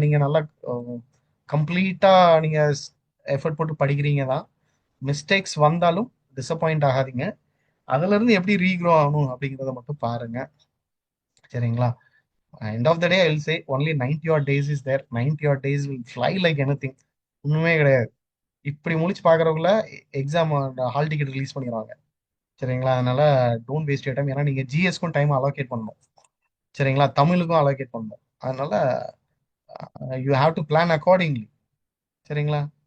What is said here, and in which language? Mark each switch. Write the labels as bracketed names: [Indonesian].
[Tamil] நீங்க நல்லா கம்ப்ளீட்டா நீங்க எஃபர்ட் போட்டு படிக்கிறீங்க தான். மிஸ்டேக்ஸ் வந்தாலும் டிசப்பாயிண்ட் ஆகாதீங்க. அதுல இருந்து எப்படி ரீக்ரோ ஆகணும் அப்படிங்கிறத மட்டும் பாருங்க. சரிங்களா? [English] End of the day I will say only 90 odd days is there. 90 odd days will fly like anything. [Tamil] ஒண்ணுமே கிடையாது. இப்படி முழிச்சு பாக்குறவங்கள எக்ஸாம் ஹால் டிக்கெட் ரிலீஸ் பண்ணிடுவாங்க. சரிங்களா? அதனால [English] Don't waste your time. [Tamil] ஏன்னா நீங்க ஜிஎஸ்க்கும் டைம் அலோகேட் பண்ணணும். சரிங்களா? தமிழுக்கும் அலோகேட் பண்ணணும். அதனால [English] You have to plan accordingly. [Tamil] சரிங்களா?